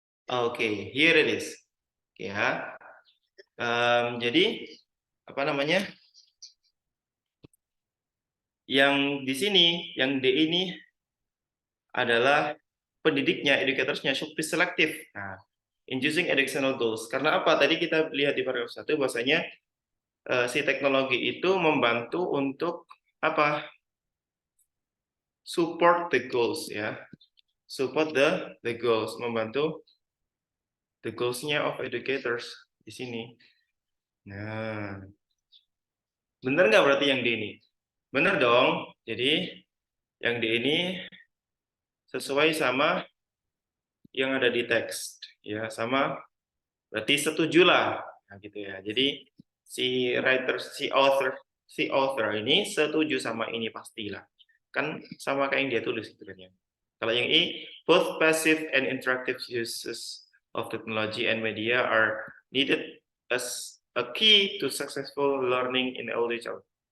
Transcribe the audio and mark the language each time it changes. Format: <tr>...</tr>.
<id>Oke,</id> <en>here it is.</en> <id>Ya, jadi apa namanya? Yang di sini, yang D ini adalah pendidiknya, educatorsnya should be selective.</id> <en>Nah, in using educational tools.</en> <id>Karena apa? Tadi kita lihat di paragraf 1 bahwasanya si teknologi itu membantu untuk apa?</id> <en>Support the goals ya. Support the goals,</en> <id>membantu</id> <en>the goals-nya of educators di sini.</en> <id>Nah, benar nggak berarti yang D ini? Benar dong. Jadi yang D ini sesuai sama yang ada di teks ya, sama berarti setujulah nah, gitu ya. Jadi si author ini setuju sama ini pastilah. Kan sama kayak yang dia tulis gitu kan ya. Kalau yang I,</id> <en>both passive and interactive uses of technology and media are needed as a key to successful learning in early childhood.</en>